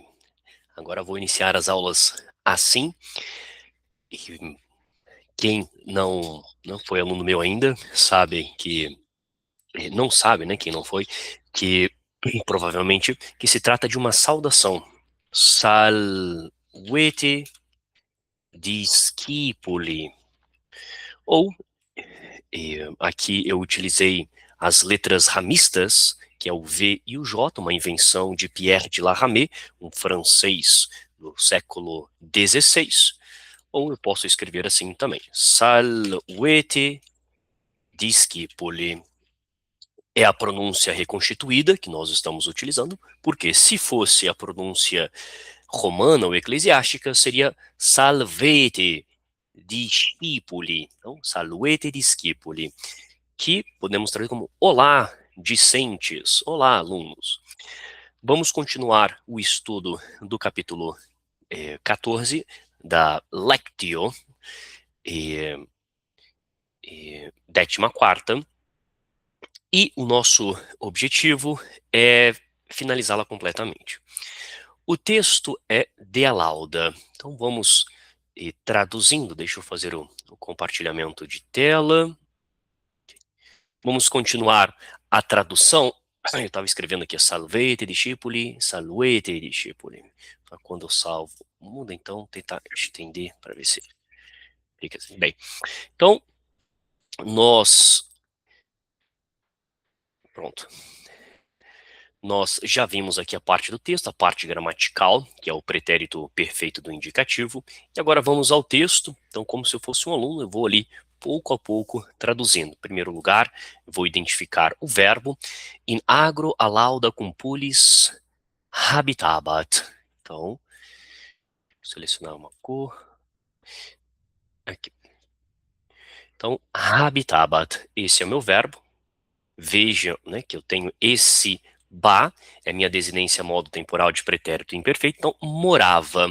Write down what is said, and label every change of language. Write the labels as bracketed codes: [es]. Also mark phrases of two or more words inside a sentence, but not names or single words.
[pt] Agora vou iniciar as aulas assim. E quem não foi aluno meu ainda, sabe que não sabe, né, quem não foi, que provavelmente que se trata de uma saudação. [la] Salvete discipuli. [pt] Ou aqui eu utilizei as letras ramistas, que é o V e o J, uma invenção de Pierre de la Ramée, um francês do século XVI. Ou eu posso escrever assim também. [la] Salvete discipuli. [pt] É a pronúncia reconstituída que nós estamos utilizando, porque se fosse a pronúncia romana ou eclesiástica, seria [la] salvete discipuli. Então, salvete discipuli, [pt] que podemos traduzir como olá, discentes, olá, alunos. Vamos continuar o estudo do capítulo 14 da Lectio, 14ª, e o nosso objetivo é finalizá-la completamente. O texto é de Alauda, então vamos traduzindo, deixa eu fazer o compartilhamento de tela. Vamos continuar a tradução. Eu estava escrevendo aqui, [la] salvete discipuli, salvete discipuli. [pt] Quando eu salvo, muda então, tentar estender para ver se fica assim. Bem, então, pronto. Nós já vimos aqui a parte do texto, a parte gramatical, que é o pretérito perfeito do indicativo. E agora vamos ao texto. Então, como se eu fosse um aluno, eu vou ali pouco a pouco traduzindo. Em primeiro lugar, vou identificar o verbo. [la] In agro a lauda cumpulis habitabat. [pt] Então, vou selecionar uma cor. Aqui. Então, habitabat, esse é o meu verbo. Veja, né, que eu tenho esse ba, é a minha desinência modo temporal de pretérito imperfeito, então morava.